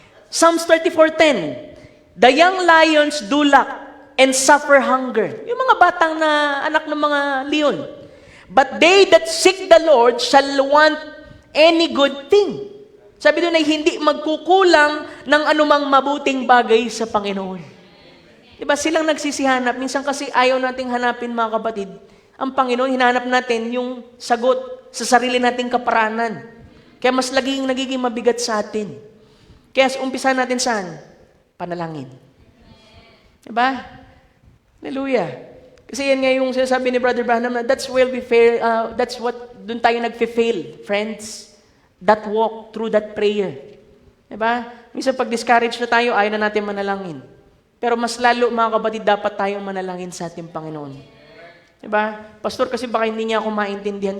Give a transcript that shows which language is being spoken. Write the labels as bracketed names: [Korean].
[English] Psalms 34:10, the young lions do lack and suffer hunger. [Filipino] Yung mga batang na anak ng mga leon. [English] But they that seek the Lord shall want any good thing. [Filipino] Sabi doon ay hindi magkukulang ng anumang mabuting bagay sa Panginoon. Diba silang nagsisihanap. Minsan kasi ayaw nating hanapin mga kapatid. Ang Panginoon, hinahanap natin yung sagot sa sarili nating kaparaanan. Kaya mas nagiging mabigat sa atin. Kaya umpisa natin saan? Panalangin. Diba? Hallelujah. Kasi yan nga yung sinasabi ni Brother Branham na [English] that's where we fail, that's what, [Filipino] doon tayo nagfe-fail, friends. [English] That walk through that prayer. [Filipino] Diba? Minsan pag discourage na tayo, ayaw na natin manalangin. Pero mas lalo, mga kapatid, dapat tayong manalangin sa ating Panginoon. Diba? Pastor, kasi baka hindi niya ako maintindihan.